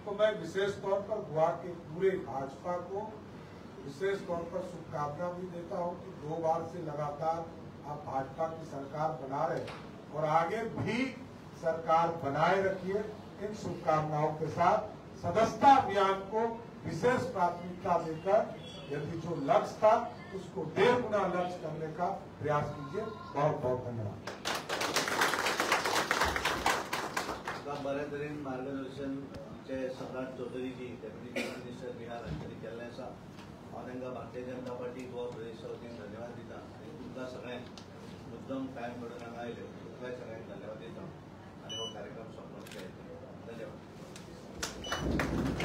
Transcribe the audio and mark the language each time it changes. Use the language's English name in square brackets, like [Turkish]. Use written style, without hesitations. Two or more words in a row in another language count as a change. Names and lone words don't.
[Hindi] तो मैं विशेष तौर पर गोवा के पूरे भाजपा को विशेष तौर पर शुभकामना भी देता हूँ कि 2 बार से लगातार आप भाजपा की सरकार बना रहे और आगे भी सरकार बनाए रखिए। इन शुभकामनाओं के साथ सदस्यता अभियान को विशेष प्राथमिकता देकर यदि जो लक्ष्य था उसको 1.5 गुना लक्ष्य करने का प्रयास कीजिए। बहुत बहुत धन्यवाद। [Konkani] बऱ्याच तरेन मार्गदर्शन आमचे सम्राट चौधरी जी, [English] deputy chief minister [Konkani] बिहार हांणी केल्लें आसा। हांव तांकां भारतीय जनता पार्टी गोवा प्रदेशच्या वतीन धन्यवाद दिता आनी तुमकां सगळ्यांक मुद्दम टायम मेळून हांगा आयले, तुमकांय सगळ्यांक धन्यवाद दिता आनी हो कार्यक्रम सोंपलो.